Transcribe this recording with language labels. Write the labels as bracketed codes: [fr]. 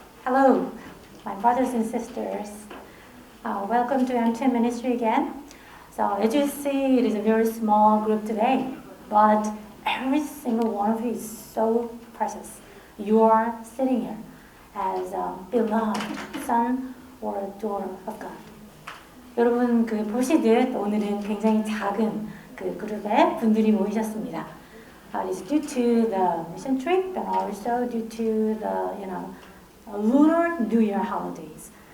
[en] Hello, my brothers and sisters. Welcome to M2 Ministry again. So as you see, it is a very small group today, but every single one of you is so precious. You are sitting here as a beloved son or a daughter of God. [ko] 여러분 보시듯 오늘은 굉장히 작은 그룹의 분들이 모이셨습니다. [en] It's due to the mission trip and also due to the Lunar New Year holidays.